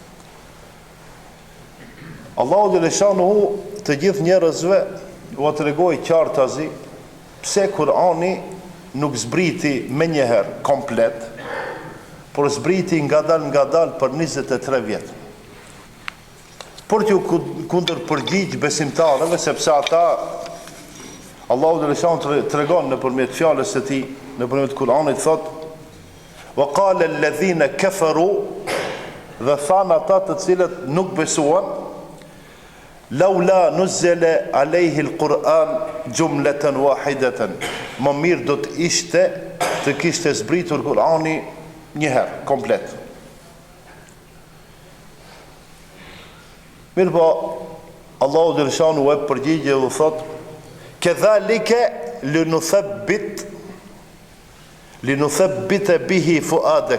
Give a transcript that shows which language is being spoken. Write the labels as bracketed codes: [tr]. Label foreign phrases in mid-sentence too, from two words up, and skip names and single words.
[sq] Allahu xhaleshanuhu të gjithë njerëzve u tregoi qartazi pse Kur'ani nuk zbriti menjëherë komplet, por zbriti ngadal për 23 vjet. Por t'ju kundër përgjigj besimtarëve, sepse ata Allahu xhaleshanu tregon nëpërmjet fjalës së tij, nëpërmjet Kur'anit thot: [ar] "وقال الذين كفروا", [sq] dhe than ata të cilët nuk besuan, [ar] "لولا نزل عليه القرآن جملة واحدة", [sq] më mirë do të ishte të kishte zbritur Kur'ani njëherë, komplet. Mirë po, Allahu Gjeleshanu e përgjigje dhe thot, [ar] كذلك لنثبت به فؤادك.